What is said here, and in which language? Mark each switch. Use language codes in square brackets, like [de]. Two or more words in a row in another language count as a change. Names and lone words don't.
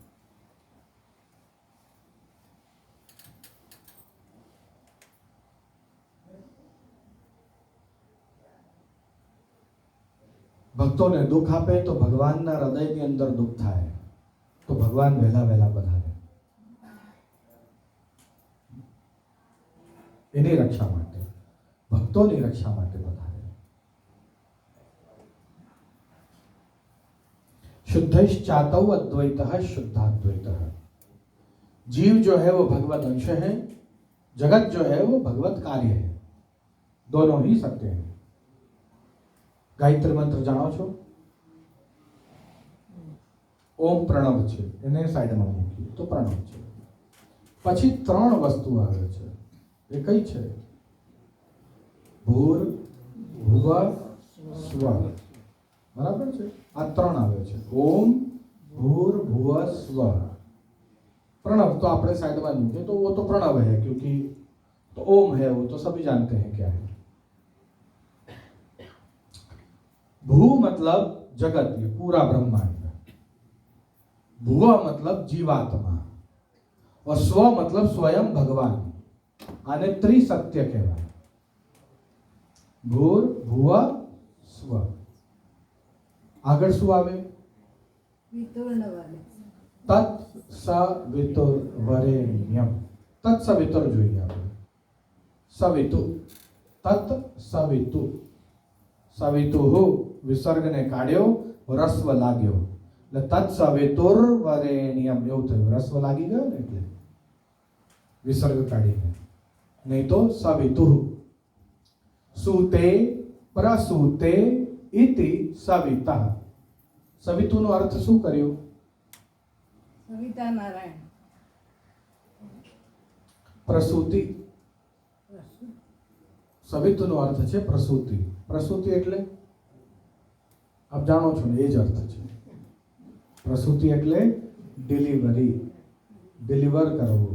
[gu] ભક્તોને દુઃખ આપે તો ભગવાનના હૃદયની અંદર દુઃખ થાય, તો ભગવાન વહેલા વહેલા પધારે એની રક્ષા માટે, ભક્તોની રક્ષા માટે પધારે. [sa] शुद्धश्चातौ अद्वैतः शुद्धाद्वैतः. [hi] जीव जो है वो भगवत अंश है, जगत जो है वो भगवत कार्य है, दोनों ही सत्य है. [gu] ગાયત્રી મંત્ર જાણો છો? ઓમ પ્રણવ છે, એને સાઈડમાં મૂકી તો પ્રણવ છે. પછી ત્રણ વસ્તુ આવે છે, એ કઈ છે? [sa] ભૂર ભુવ સ્વ. [gu] बराबर છે? આ ત્રણ આવે છે, ઓમ [sa] ભૂર ભુવ સ્વ. [hi] प्रणव तो आपने साइड में मूके तो वो तो प्रणव है, क्योंकि तो ओम है, वो तो सभी जानते हैं क्या है. भू मतलब जगत, ये पूरा ब्रह्मांड. भुव मतलब जीवात्मा, और स्व मतलब स्वयं भगवान. [gu] આને ત્રિસત્ય કહેવાય. [sa] भूर भुव स्व. [gu] આગળ શું આવે? તત્સવિતુર્વરેણ્યમ. તત્સવિતુર જોઈએ આપણે. સવિતુ, તત્સવિતુ. સવિતુઃ વિસર્ગને કાઢ્યો, રસ્વ લાગ્યો એટલે તત્સવિતુર્વરેણ્યમ એવું થયું. રસ્વ લાગી ગયો ને એટલે વિસર્ગ કાઢીને, નહીં તો સવિતુઃ. [sa] સુતે પ્રસૂતે इति सविता. [gu] सवितुનો અર્થ શું કર્યો? સવિતા નારાયણ. પ્રસૂતિ. સવિતુનો અર્થ છે પ્રસૂતિ. પ્રસૂતિ એટલે આપ જાણો છો ને, એ જ અર્થ છે. પ્રસૂતિ એટલે ડિલિવરી, ડિલિવર કરવું.